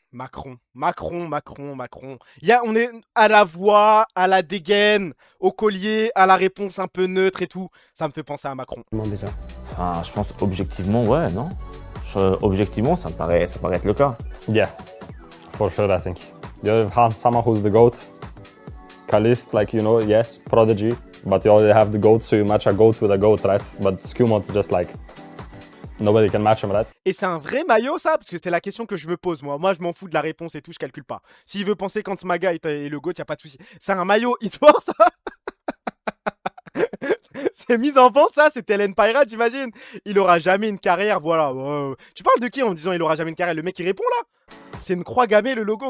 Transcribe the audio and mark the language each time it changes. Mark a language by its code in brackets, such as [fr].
[fr] Macron. On est à la voix, à la dégaine, au collier, à la réponse un peu neutre et tout. Ça me fait penser à Macron. Déjà. Enfin, je pense objectivement, ouais, non. Objectivement, ça me paraît être le cas. [en] Yeah, for sure, I think. You have someone who's the GOAT. Caliste, like, you know, yes, prodigy. But you already have the GOAT, so you match a GOAT with a GOAT, right? But Skewmon's just like... Nobody can match him, right? [fr] Et c'est un vrai maillot, ça? Parce que c'est la question que je me pose, moi. Moi, je m'en fous de la réponse et tout, je calcule pas. S'il veut penser quand Smaga est le GOAT, y a pas de souci. C'est un maillot e-sport, ça? C'est mis en vente, ça? C'est Telen Pirate, j'imagine? Il aura jamais une carrière, voilà. Tu parles de qui en disant il aura jamais une carrière? Le mec, il répond, là? C'est une croix gammée, le logo?